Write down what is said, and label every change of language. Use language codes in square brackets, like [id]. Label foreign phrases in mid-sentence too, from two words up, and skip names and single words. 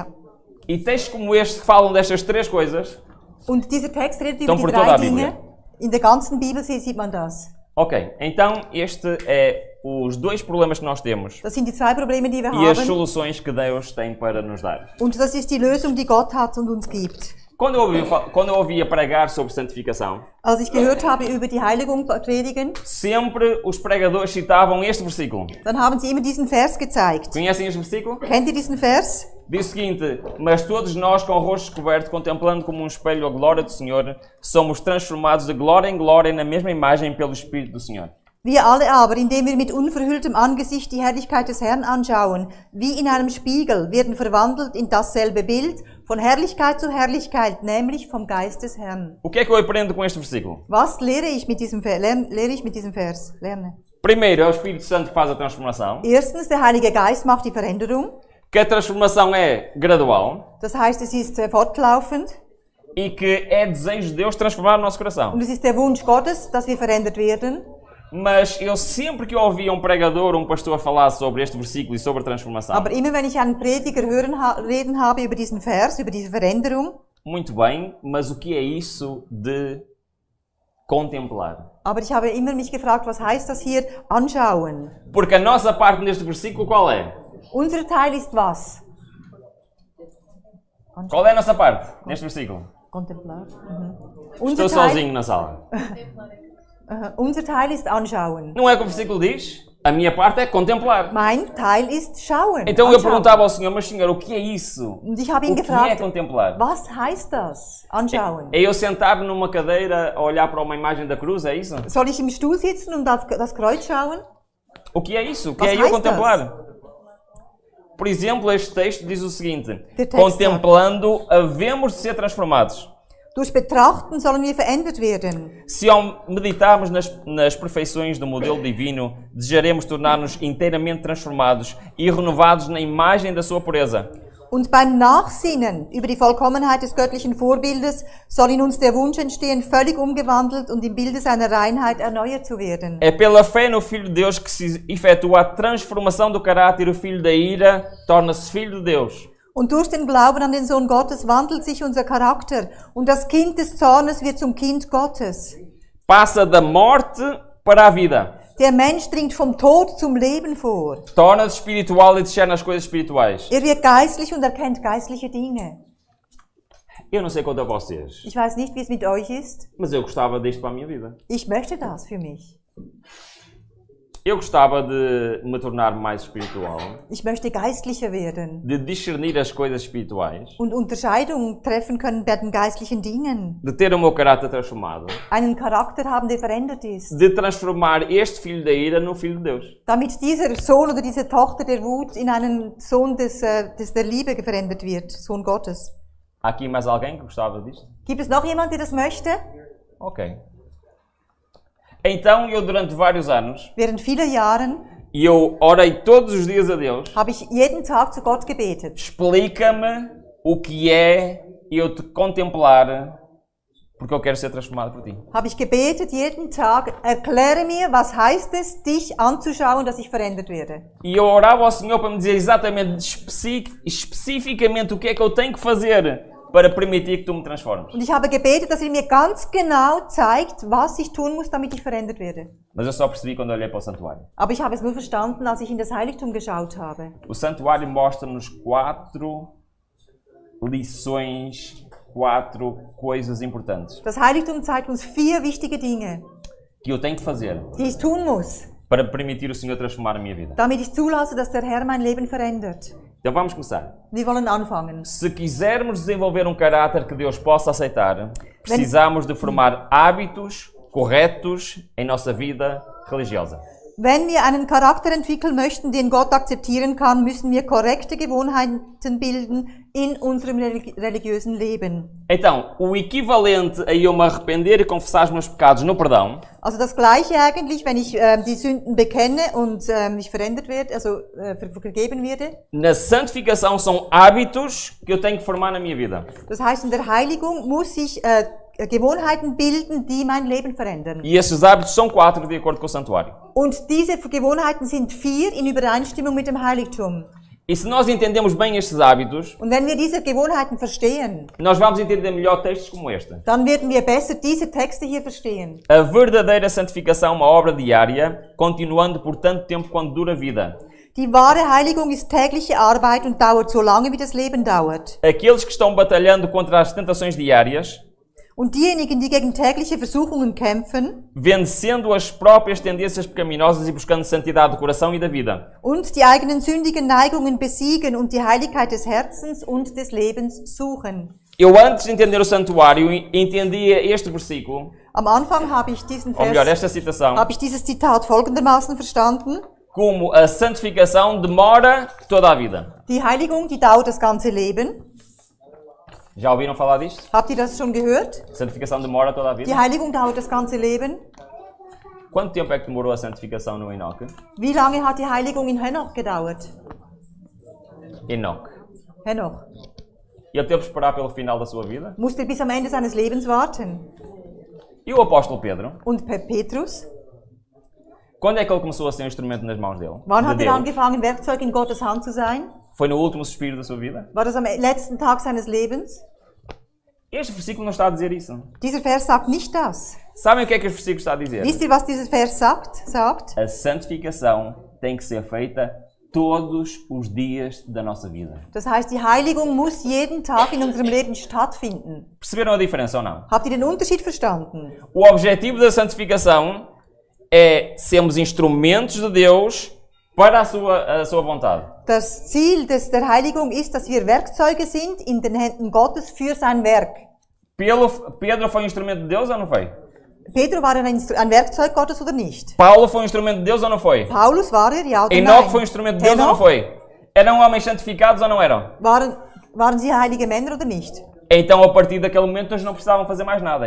[pt] E textos como este que falam destas 3 coisas, [de] Und dieser Text redet [pt] Então, [de] über die [pt] por toda 3 a Bíblia. [de] Dinge. In der ganzen Bibel sieht man das. [pt] ok, então este é os 2 problemas que nós temos [de] Das sind die 2 Probleme, die wir [pt] e as [de] haben. [pt] soluções que Deus tem para nos dar. [de] Und das ist die Lösung, die Gott hat und uns gibt. [pt] Quando eu ouvia pregar sobre santificação, [de] Als ich gehört habe über die Heiligung predigen, [pt] sempre os pregadores citavam este versículo. [de] dann haben sie immer diesen Vers gezeigt. [pt] Conhecem este versículo? [de] Kennt ihr diesen Vers? [pt] Diz o seguinte: mas todos nós, com o rosto descoberto, contemplando como um espelho a glória do Senhor, somos transformados de glória em glória na mesma imagem pelo Espírito do Senhor. [de] Wir alle aber, indem wir mit unverhülltem Angesicht die Herrlichkeit des Herrn anschauen, wie in einem Spiegel, werden verwandelt in dasselbe Bild, von Herrlichkeit zu Herrlichkeit, nämlich vom Geist des Herrn. [pt] O que é que eu aprendo com este versículo? [de] Was lehre ich mit diesem Vers? Lerne. [pt] Primeiro, é o Espírito Santo que faz a transformação. [de] Erstens, der Heilige Geist macht die Veränderung. [pt] Que a transformação é gradual. [de] Das heißt, es ist fortlaufend. [pt] E que é desejo de Deus transformar o nosso coração. [de] Und es ist der Wunsch Gottes, dass wir verändert werden. [pt] Mas eu sempre que ouvia um pregador ou um pastor falar sobre este versículo e sobre a transformação. [de] Aber immer wenn ich einen Prediger reden habe über diesen Vers, über diese Veränderung. [pt] Muito bem, mas o que é isso de contemplar? [de] Aber ich habe immer mich gefragt, was heißt das hier anschauen? [pt] Porque a nossa parte neste versículo qual é? [de] Unser Teil ist was? [pt] Qual é a nossa parte neste versículo? Contemplar. Estou sozinho na sala. [de] Unser Teil ist anschauen. [pt] Não é o que o versículo diz? A minha parte é contemplar. [de] Mein Teil ist schauen. [pt] Então eu perguntava ao Senhor, mas Senhor, o que é isso? [de] Und ich habe ihn [pt] O que [de] gefragt, [pt] é contemplar? [de] was heißt das? Anschauen. [pt] É eu sentar numa cadeira a olhar para uma imagem da cruz, é isso? [de] Soll ich im Stuhl sitzen und auf das Kreuz schauen? [pt] O que é isso? O que [de] Was [pt] é eu [de] heißt [pt] contemplar? Por exemplo, este texto diz o seguinte: [de] Der Text [pt] contemplando, havemos de ser transformados. [de] Durch Betrachten sollen wir verändert werden. [pt] Se ao meditarmos nas perfeições do modelo divino, desejaremos tornar-nos inteiramente transformados e renovados na imagem da sua pureza. Und beim Nachsinnen über die Vollkommenheit des göttlichen Vorbildes soll in uns der Wunsch entstehen, völlig umgewandelt und im Bilde seiner Reinheit erneuert zu werden. É pela fé no Filho de Deus que se efetua a transformação do caráter. O Filho da ira torna-se Filho de Deus. [de] Und durch den Glauben an den Sohn Gottes wandelt sich unser Charakter und das Kind des Zornes wird zum Kind Gottes. [pt] Passa da morte para a vida. [de] Der Mensch dringt vom Tod zum Leben vor. [pt] Torna-se espiritual e discerne as coisas espirituais. [de] Er wird geistlich und erkennt geistliche Dinge. [pt] Eu não sei quanto a vocês, [de] Ich weiß nicht, wie es mit euch ist. [pt] mas eu gostava disto para a minha vida. [de] Ich möchte das für mich. [pt] Eu gostava de me tornar mais espiritual, [de] Ich möchte geistlicher werden [pt] de discernir as coisas espirituais, [de] und Unterscheidung treffen können bei den geistlichen Dingen. [pt] de ter o meu caráter transformado, [de] Einen Charakter haben, der verändert ist. [pt] de transformar este filho da ira no filho de Deus. [de] Damit dieser Sohn oder diese Tochter der Wut in einen Sohn der Liebe verändert wird. Sohn Gottes. [pt] Há aqui mais alguém que gostava disto? [de] Gibt es noch jemand, der das möchte? Ok. [pt] Então eu durante vários anos, [de] Während vieler Jahren [pt] eu orei todos os dias a Deus. [de] habe ich jeden Tag zu Gott gebetet. [pt] Explica-me o que é eu te contemplar, porque eu quero ser transformado por ti. [de] Habe ich gebetet jeden Tag, erkläre mir, was heißt es, dich anzuschauen, dass ich verändert werde. [pt] E eu orava ao Senhor para me dizer exatamente, especificamente o que é que eu tenho que fazer para permitir que tu me transformes. [de] Und ich habe gebetet, dass er mir ganz genau zeigt, was ich tun muss, damit ich verändert werde. [pt] Mas eu só percebi quando olhei para o santuário. [de] Aber ich habe es nur verstanden, als ich in das Heiligtum geschaut habe. [pt] O santuário mostra-nos 4 lições, 4 coisas importantes [de] Das Heiligtum zeigt uns 4 wichtige Dinge, [pt] que eu tenho que fazer [de] die ich tun muss, [pt] para permitir o Senhor transformar a minha vida. [de] damit ich zulasse, dass der Herr mein Leben verändert. [pt] Então vamos começar. [de] Wir wollen anfangen. [pt] Se quisermos desenvolver um caráter que Deus possa aceitar, precisamos de formar hábitos corretos em nossa vida religiosa. [de] Wenn wir einen Charakter entwickeln möchten, den Gott akzeptieren kann, müssen wir korrekte Gewohnheiten bilden in unserem religiösen Leben. [pt] Então, o equivalente a eu me arrepender e confessar os meus pecados no perdão [de] Also das Gleiche eigentlich, wenn ich die Sünden bekenne und ich verändert werde, also vergeben werde. [pt] na santificação são hábitos que eu tenho que formar na minha vida. [de] Das heißt, in der Heiligung muss ich Gewohnheiten bilden, die mein Leben verändern. [pt] E esses hábitos são 4 de acordo com o santuário. [de] Und diese Gewohnheiten sind 4 in Übereinstimmung mit dem Heiligtum. [pt] E se nós entendemos bem estes hábitos, [de] Und wenn wir diese Gewohnheiten verstehen, [pt] nós vamos entender melhor textos como este. [de] dann werden wir besser diese Texte hier verstehen. [pt] A verdadeira santificação é uma obra diária, continuando por tanto tempo quanto dura a vida. [de] Die wahre Heiligung ist tägliche Arbeit und dauert so lange, wie das Leben dauert. [pt] Aqueles que estão batalhando contra as tentações diárias [de] Und diejenigen, die gegen tägliche Versuchungen kämpfen [pt] vencendo as próprias tendências pecaminosas e buscando santidade do coração e da vida. [de] und die eigenen sündigen Neigungen besiegen und die Heiligkeit des Herzens und des Lebens suchen. [pt] Eu, antes de entender o santuário, entendia este versículo, [de] Am Anfang habe ich diesen [pt] ou melhor, [de] Vers, [pt] esta citação, [de] habe ich dieses Zitat folgendermaßen verstanden. [pt] como a santificação demora toda a vida. [de] Die Heiligung, die dauert das ganze Leben. [pt] Já ouviram falar disto? [de] Habt ihr das schon gehört? [pt] Santificação demora toda a [de] Die [pt] vida. [de] Heiligung dauert das ganze Leben. [pt] Quanto tempo é que demorou a santificação no Enoque? [de] Wie lange hat die Heiligung in Henoch gedauert? [pt] Enoque. [de] Henoch. [pt] Ele teve que esperar pelo final da sua vida. [de] Musste bis am Ende seines Lebens warten. [pt] E o apóstolo Pedro? [de] Und Petrus? [pt] Quando é que ele começou a ser um instrumento nas mãos dele? [de] Wann [pt] De [de] hat er [pt] Deus? [de] angefangen, Werkzeug in Gottes Hand zu sein? [pt] Foi no último suspiro da sua vida? [de] War das am letzten Tag seines Lebens? [pt] Este versículo não está a dizer isso. [de] Dieser Vers sagt nicht das. [pt] Sabem o que é que este versículo está a dizer? [de] Wisst ihr, was dieser Vers sagt? [pt] A santificação tem que ser feita todos os dias da nossa vida. [de] Das heißt, die Heiligung muss jeden Tag in unserem Leben stattfinden. [pt] Perceberam a diferença ou não? [de] Habt ihr den Unterschied verstanden? [pt] O objetivo da santificação é sermos instrumentos de Deus para a sua vontade. [de] Das Ziel der Heiligung ist, dass wir Werkzeuge sind in den Händen Gottes für sein Werk. [pt] Pedro foi um instrumento de Deus ou não foi? [de] Pedro war ein Werkzeug Gottes oder nicht? [pt] Paulo foi um instrumento de Deus ou não foi? [de] Paulus war er, ja oder [pt] Enoque [de] nein? [pt] foi um instrumento de Deus ou não [de] Henoch? [pt] foi? Eram homens santificados ou não eram? [de] Waren sie heilige Männer oder nicht? [pt] Então, a partir daquele momento, eles não precisavam fazer mais nada, é